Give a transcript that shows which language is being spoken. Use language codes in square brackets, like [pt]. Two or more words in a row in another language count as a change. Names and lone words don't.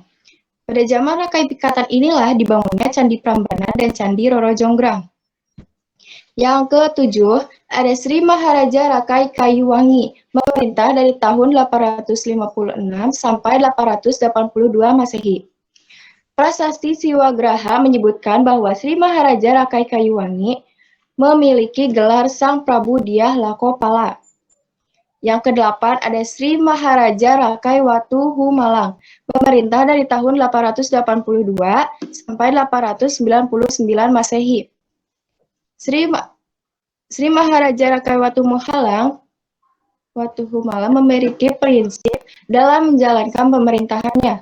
[id] Pada zaman Rakai Pikatan inilah dibangunnya Candi Prambanan dan Candi Roro Jonggrang. Yang ketujuh, ada Sri Maharaja Rakai Kayuwangi, memerintah dari tahun 856 sampai 882 Masehi. Prasasti Siwagraha menyebutkan bahwa Sri Maharaja Rakai Kayuwangi memiliki gelar Sang Prabu Dyah Lakopala. Yang kedelapan ada Sri Maharaja Rakai Watu Humalang, memerintah dari tahun 882 sampai 899 Masehi. Sri Maharaja Rakai Watu Humalang memiliki prinsip dalam menjalankan pemerintahannya.